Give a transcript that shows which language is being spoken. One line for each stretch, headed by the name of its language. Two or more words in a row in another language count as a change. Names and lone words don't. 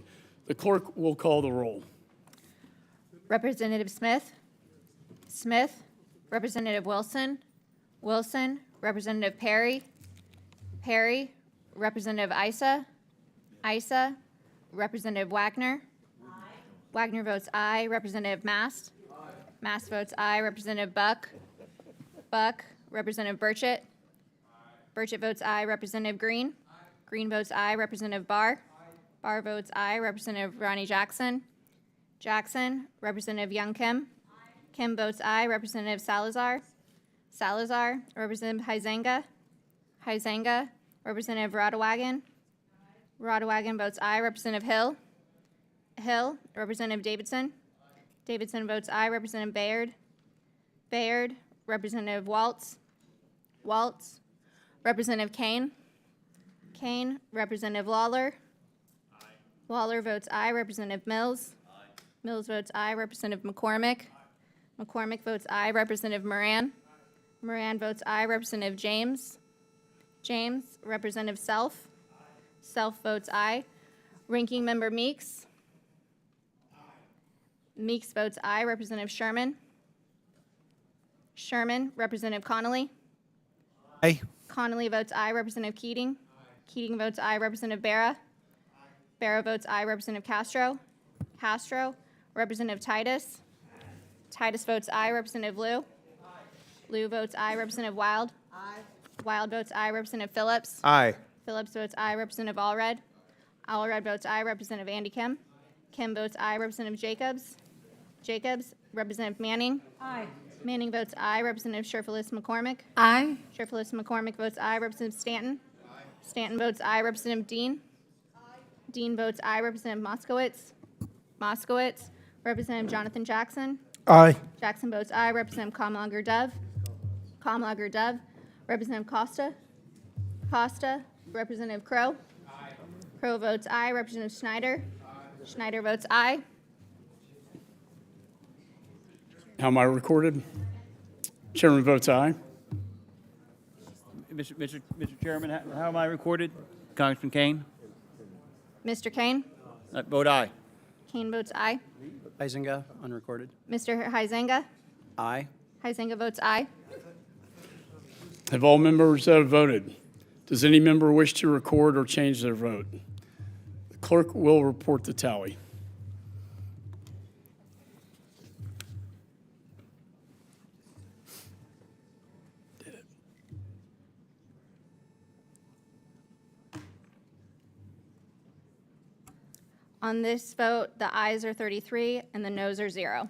English: The clerk will call the roll. Representative Smith? Smith. Representative Wilson? Wilson. Representative Perry? Perry. Representative Issa? Issa. Representative Wagner? Aye. Wagner votes aye. Representative Mast? Aye. Mast votes aye. Representative Buck? Buck. Representative Burchett? Aye. Burchett votes aye. Representative Green? Aye. Green votes aye. Representative Barr? Aye. Barr votes aye. Representative Ronnie Jackson? Jackson. Representative Young Kim? Aye. Kim votes aye. Representative Salazar? Salazar. Representative Huizenga? Huizenga. Representative Rodawagan? Rodawagan votes aye. Representative Hill? Hill. Representative Davidson? Davidson votes aye. Representative Bayard? Bayard. Representative Waltz? Waltz. Representative Kane? Kane. Representative Lawler? Aye. Lawler votes aye. Representative Mills? Aye. Mills votes aye. Representative McCormick? Aye. McCormick votes aye. Representative Moran? Aye. Moran votes aye. Representative James? James. Representative Self? Aye. Self votes aye. Ranking Member Meeks? Aye. Meeks votes aye. Representative Sherman? Sherman. Representative Connolly? Aye. Connolly votes aye. Representative Keating? Aye. Keating votes aye. Representative Barra? Barrow votes aye. Representative Castro? Castro. Representative Titus? Titus votes aye. Representative Liu? Liu votes aye. Representative Wild? Wild votes aye. Representative Phillips? Aye. Phillips votes aye. Representative Allred? Allred votes aye. Representative Andy Kim? Kim votes aye. Representative Jacobs? Jacobs. Representative Manning? Aye. Manning votes aye. Representative Sherfilis McCormick? Aye. Sherfilis McCormick votes aye. Representative Stanton? Stanton votes aye. Representative Dean? Dean votes aye. Representative Moskowitz? Moskowitz. Representative Jonathan Jackson? Aye. Jackson votes aye. Representative Kamlager Dove? Kamlager Dove. Representative Costa? Costa. Representative Crow? Crow votes aye. Representative Schneider? Schneider votes aye. How am I recorded? Chairman votes aye. Mr. Chairman, how am I recorded? Congressman Kane? Mr. Kane? Vote aye. Kane votes aye. Huizenga, unrecorded. Mr. Huizenga? Aye. Huizenga votes aye. Have all members voted? Does any member wish to record or change their vote? The clerk will report the tally. On this vote, the ayes are 33 and the noes are 0.